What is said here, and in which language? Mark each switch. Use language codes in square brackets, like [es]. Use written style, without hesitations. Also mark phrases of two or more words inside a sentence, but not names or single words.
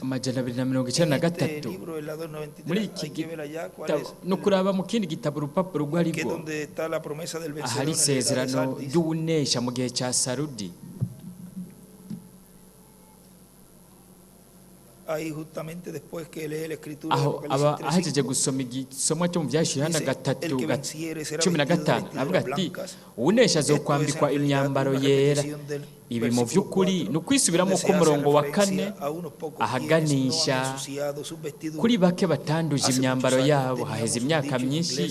[rn] Amajana 293. Muri iki gitabo no kuraba mu kindi gitabo urupapuro rwari rwo ahari isezerano ry'unesha mu gihe cya Sarudi. [es] Ahí justamente después que lee la escritura [rn] aho aba ahejeje gusoma igisomwa cyo mu byashyira na 3:15 avuga ati unesha zo kwambikwa imyambaro yera. Ibi mu by'ukuri ni ukwisubiramo ku murongo wa 4 ahaganisha kuri bake batanduje imyambaro yabo haheze imyaka myinshi.